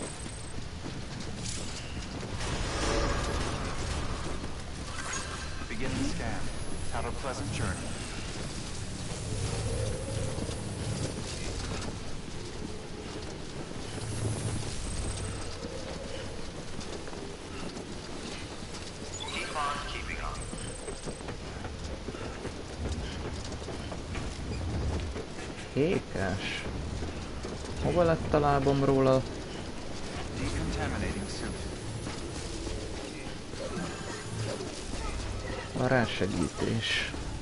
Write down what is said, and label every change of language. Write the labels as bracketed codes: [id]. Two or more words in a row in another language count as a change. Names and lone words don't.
[en] Beginning scan. Have a pleasant journey. Keep on keeping on. [hu] Ékes. Hova lett a lábamról a... [en] Decontaminating suit. [hu] a rásegítés?